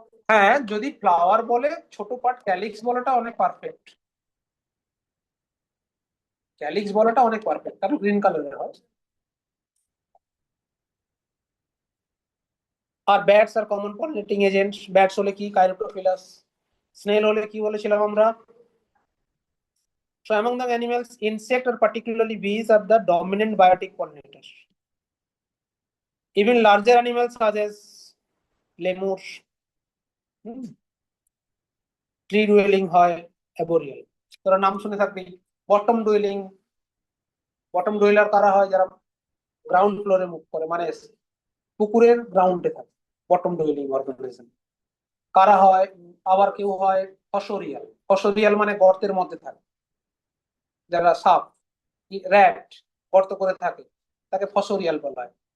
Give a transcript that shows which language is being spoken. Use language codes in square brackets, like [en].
[bn] হ্যাঁ, যদি ফ্লাওয়ার বলে ছোট পার্ট, ক্যালিক্স বলাটা অনেক পারফেক্ট, ক্যালিক্স বলাটা অনেক পারফেক্ট, কারণ গ্রিন কালারের হয়। আর ব্যাটস আর কমন পলিনেটিং এজেন্ট, ব্যাটস হলে কি কাইরোটোফিলাস, স্নেল হলে কি বলেছিলাম আমরা। [en] So among the animals, insect or particularly bees are the dominant biotic pollinators. Even larger animals such as lemurs, tree dwelling হয়, arboreal, [bn] তোরা নাম শুনে থাকবি। বটম ডুয়েলার কারা হয়, যারা গ্রাউন্ড ফ্লোরে মুভ করে, মানে পুকুরের গ্রাউন্ডে থাকে, বটম ডুয়েলিং অর্গানিজম। কারা হয়, আবার কেউ হয় ফসরিয়াল মানে গর্তের মধ্যে থাকে, যারা সাপ, র্যাট গর্ত করে থাকে, তাকে ফসরিয়াল বলা হয়।